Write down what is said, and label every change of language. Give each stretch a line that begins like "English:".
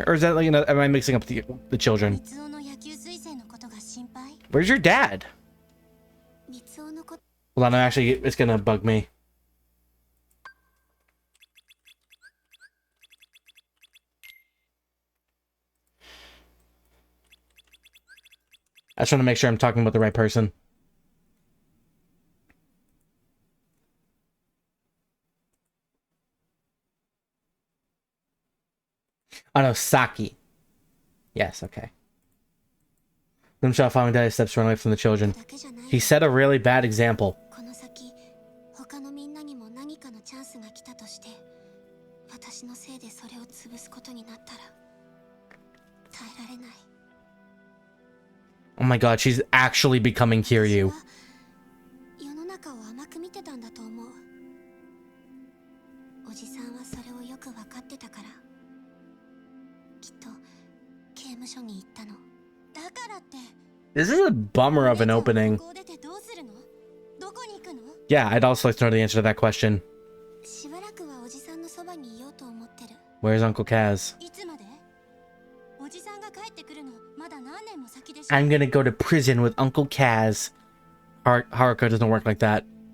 English: Or is that like, am I mixing up the children?
Japanese: 三尾の野球推薦のことが心配。
English: Where's your dad?
Japanese: 三尾のこと。
English: Hold on, actually, it's gonna bug me. I just want to make sure I'm talking about the right person. Oh no, Saki. Yes, okay. Them shall following daddy steps run away from the children. He set a really bad example.
Japanese: この先、他のみんなにも何かのチャンスが来たとして、私のせいでそれを潰すことになったら、耐えられない。
English: Oh my god, she's actually becoming Kiryu.
Japanese: 世の中を甘く見てたんだと思う。おじさんはそれをよく分かってたから、きっと刑務所に行ったの。だからって。
English: This is a bummer of an opening.
Japanese: ここを出てどうするの？どこに行くの？
English: Yeah, I'd also like to know the answer to that question.
Japanese: しばらくはおじさんのそばにいようと思ってる。
English: Where's Uncle Kaz?
Japanese: いつまで？おじさんが帰ってくるのまだ何年も先でしょ。
English: I'm gonna go to prison with Uncle Kaz. Haruka doesn't work like that.